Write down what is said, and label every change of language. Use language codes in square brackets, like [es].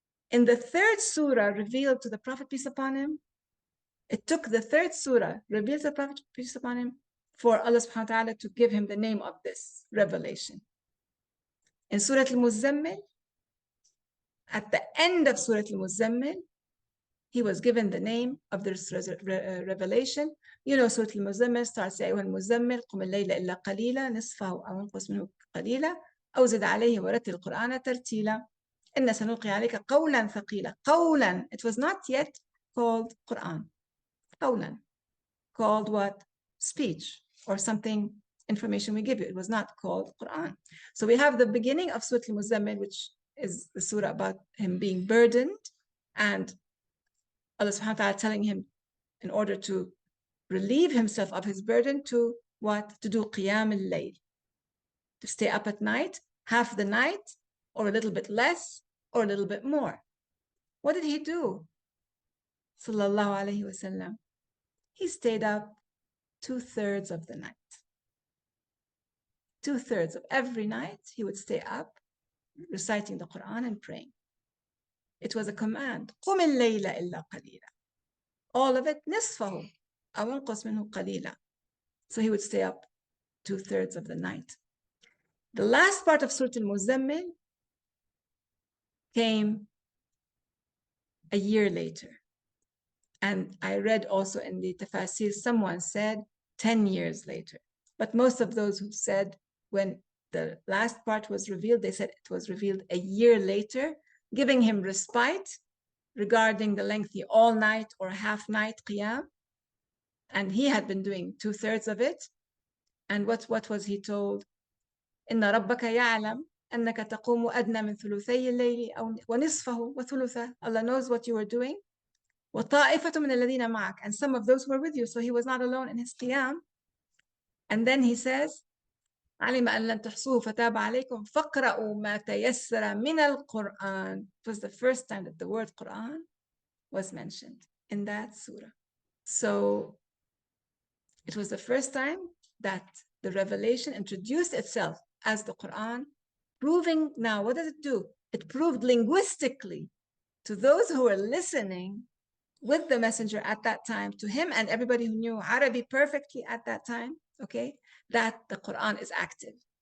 [en] In the third surah revealed to the Prophet, peace upon him, it took the third surah revealed to the Prophet, peace upon him, for Allah subhanahu wa ta'ala to give him the name of this revelation. In Surah Al-Muzammil, at the end of Surah Al-Muzammil, he was given the name of this revelation. You know, Surah Al-Muzammil starts, [ar] يا أيها المزمل قم الليل إلا قليلا نصفه أو انقص منه قليلا أو زد عليه ورتل القرآن ترتيلا إن سنلقي عليك قولا ثقيلا. قولا, [en] it was not yet called Quran. قولا, called what? Speech or something, information we give you. It was not called Quran. So we have the beginning of Surah Al-Muzammil, which is the surah about him being burdened, and Allah subhanahu wa ta'ala telling him in order to relieve himself of his burden to what? To do qiyam al-layl, to stay up at night, half the night, or a little bit less, or a little bit more. What did he do? Sallallahu alayhi wasallam. He stayed up 2/3 of the night. 2/3 of every night, he would stay up reciting the Quran and praying. It was a command. [ar] قُمِ اللَّيْلَ إِلَّا قَلِيلًا. [en] All of it, [ar] نصفه أو انقص منه قليلا. [en] So he would stay up 2/3 of the night. The last part of Surah Al-Muzammil came a year later. And I read also in the tafasir, someone said 10 years later. But most of those who said when the last part was revealed, they said it was revealed a year later, giving him respite regarding the lengthy all night or half night qiyam. And he had been doing 2/3 of it. And what was he told? [ar] إن ربك يعلم أنك تقوم أدنى من ثلثي الليل أو ونصفه وثلثه. [en] Allah knows what you were doing. [ar] وطائفة من الذين معك, [en] and some of those who were with you. So he was not alone in his qiyam. And then he says, [ar] علم أن لن تحصوه فتاب عليكم فاقرأوا ما تيسر من القرآن. [en] It was the first time that the word Quran was mentioned in that surah. So it was the first time that the revelation introduced itself as the Quran, proving now, what does it do? It proved linguistically to those who were listening with the messenger at that time, to him and everybody who knew Arabic perfectly at that time, okay, that the Quran is active.